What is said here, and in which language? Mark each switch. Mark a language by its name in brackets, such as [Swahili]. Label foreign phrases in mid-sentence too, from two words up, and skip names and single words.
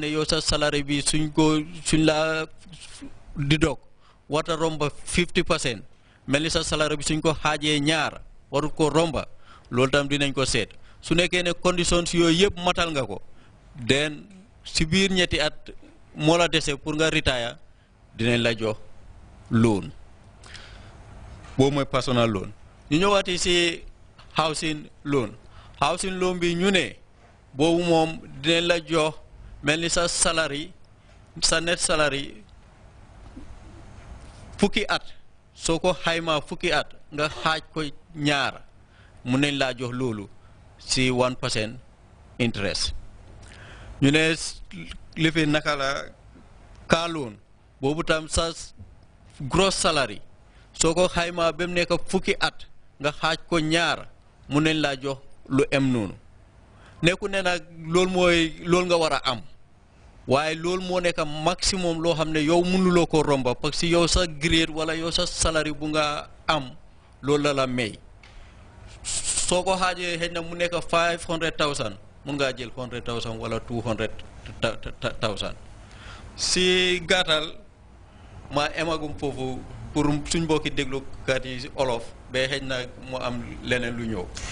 [Wolof] ne yow sa salaire bi suñ la di dog warta romba 50% mel ni sa salaire bi suñ ko xaajee ñaar warut ko romba loolu tam dinañ ko seet su nekkee ne conditions yooyu yëpp matal nga ko den si biir ñetti at moo la dese pour nga retire dinañ la jox loan boobu mooy [English] personal loan [Wolof] ñu ñëwaati si [English] housing loan [Wolof] bi ñu ne boobu moom dinañ la jox mel ni sa salary sa [English] net salary [Wolof] fukki at soo ko xaymaa fukki at nga xaaj ko ñaar mun nañ laa jox loolu si 1% interest ñu ne lifi naka la [English] car loan [Wolof] boobu tam sa gross salary soo ko xaymaa ba mu nekk fukki at nga xaaj ko ñaar mun nañ laa jox lu em noonu nekku ne nag loolu nga war a am waaye loolu moo nekk maximum loo xam ne yow mënuloo ko romba [French] parce que [Wolof] yow sa grade wala yow sa salary bu nga am loolu la may soo ko xaajee xëy na mu nekk 500,000 mun ngaa jël 100,000 wala 200,000 si gàttal ma emagum foofu pour suñ mbokki déglukat yi olof ba xëy na mu am leneen lu ñëw.